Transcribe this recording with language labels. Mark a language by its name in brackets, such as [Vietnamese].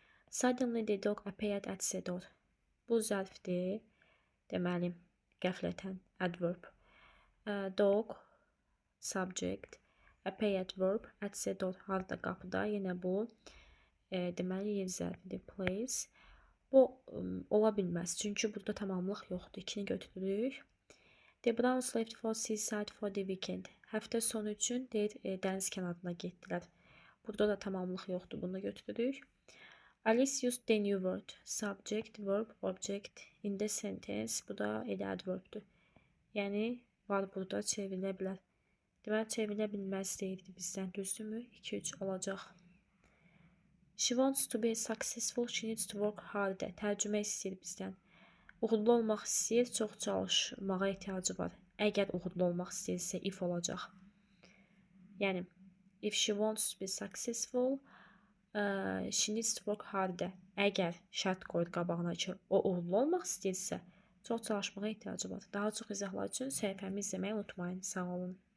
[English] Suddenly the dog appeared at the door. [Azerbaijani] Bu zərfdir. Deməli, qəflətən adverb. [English] Dog, subject, appeared verb, at the door [Azerbaijani] harda qapıda. Yenə bu deməli yer zərfidir. Place. Bu ola bilməz. Çünki burada tamamlıq yoxdur. 2-ni götürürük. [English] The Browns left for seaside for the weekend. [Azerbaijani] Həftə sonu üçün deyir dəniz kənarına getdilər. Burada da tamamlıq yoxdur. Bunu götürürük. [English] Alice used the new word. Subject, verb, object in the sentence. [Azerbaijani] Bu da elə adverbdir. Yəni, var burada çevrilə bilər. Deməli, çevrilə bilməz deyildi bizdən. Düzdürmü? 2-3 olacaq. [English] She wants to be successful. She needs to work harder. [Azerbaijani] Tərcümə istəyir bizdən. Uğurlu olmaq istəyir, çox çalışmağa ehtiyacı var. Əgər uğurlu olmaq istəyirsə, if olacaq. [English] Yəni, if she wants to be successful, she needs to work harder. [Azerbaijani] Əgər şərt qoyur qabağına ki, o uğurlu olmaq istəyirsə, çox çalışmağa ehtiyacı var. Daha çox izahlar üçün səhifəmi izləməyi unutmayın. Sağ olun.